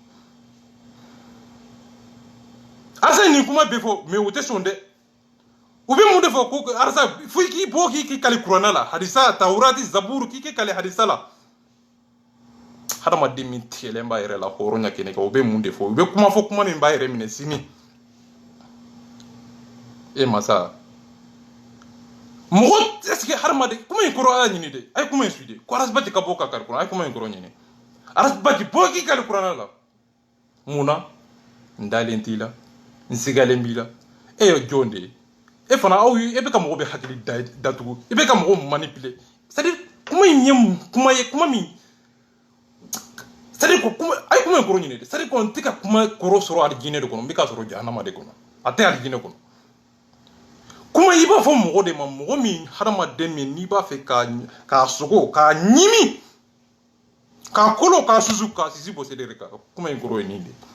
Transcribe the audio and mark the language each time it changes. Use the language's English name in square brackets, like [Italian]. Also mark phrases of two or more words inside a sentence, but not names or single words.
[Bambara] arasa nin kuma bɛ fɔ mais o tɛ sɔn dɛ u bɛ mun de fɔ ko arasa fo i k'i bɔ k'i kale kuranna la hadisa tawurati zaburu k'i kale hadisa la hadamaden min tigɛlen b'a yɛrɛ la hɔrɔnya kɛnɛ kan o bɛ mun de fɔ u bɛ kuma fɔ kuma min b'a yɛrɛ minɛ sini masa mɔgɔ [French] est ce que [Bambara] hadamaden kuma in kɔrɔ a y'a ɲini de a ye kuma in su de ko arasibaji ka bɔ ka kari kuran a ye kuma in kɔrɔ ɲini arasibaji bɔ k'i kari kuranna la mun na n dalen t'i la n sigalen b'i la e ye jɔn de ye e fana aw e bɛ ka mɔgɔ bɛ hakili datugu e bɛ ka mɔgɔ manipuler [French] c'est à dire [Bambara] kuma in ye kuma ye kuma min [French] c'est à dire [Bambara] ko kuma a ye kuma in kɔrɔ ɲini de [French] c'est à dire [Bambara] ko n tɛ ka kuma kɔrɔ sɔrɔ alijinɛ de kɔnɔ n bɛ ka sɔrɔ jahanama de kɔnɔ a tɛ alijinɛ kɔnɔ kuma i b'a fɔ mɔgɔ de ma mɔgɔ min hadamaden min n'i b'a fɛ k'a sogo k'a ɲimi k'a kolo k'a susu k'a sisi bɔ sede de kan kuma in kɔrɔ ye nin de